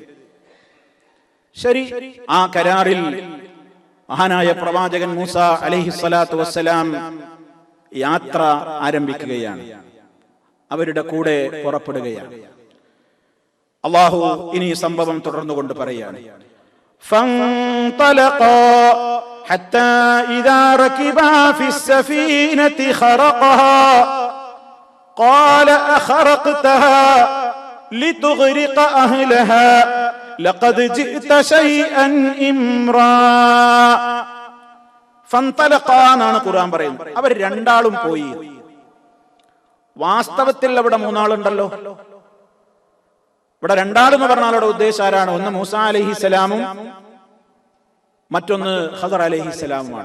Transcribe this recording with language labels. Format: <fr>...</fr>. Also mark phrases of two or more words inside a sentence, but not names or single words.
<ml>ശരി, ആ കരാറിൽ മഹാനായ പ്രവാചകൻ മൂസ</ml> <ar>عليه الصلاة والسلام</ar> <ml>യാത്ര ആരംഭിക്കുകയാണ്. അവരുടെ കൂടെ പുറപ്പെടുകയാണ്. അല്ലാഹു ഇനി സംഭവം തുടർന്നുകൊണ്ട് പറയാണ്,</ml> <ar>فانطلقا حتى إذا ركبا في السفينة خرقها قال أخرقتها لتغرق أهلها لقد جئت شيئا إمرا.</ar> <ml>ഫന്തലഖാ എന്നാണ് ഖുർആൻ പറയുന്നത്. അവർ രണ്ടാളും പോയി. വാസ്തവത്തിൽ അവിടെ മൂന്നാളുണ്ടല്ലോ. ഇവിടെ രണ്ടാളെന്ന് പറഞ്ഞാൽ അവിടെ ഉദ്ദേശം ആരാണ്? ഒന്ന് മൂസാ അലൈഹിസ്സലാമും മറ്റൊന്ന് ഖദർ അലൈഹിസ്സലാമുമാണ്.</ml>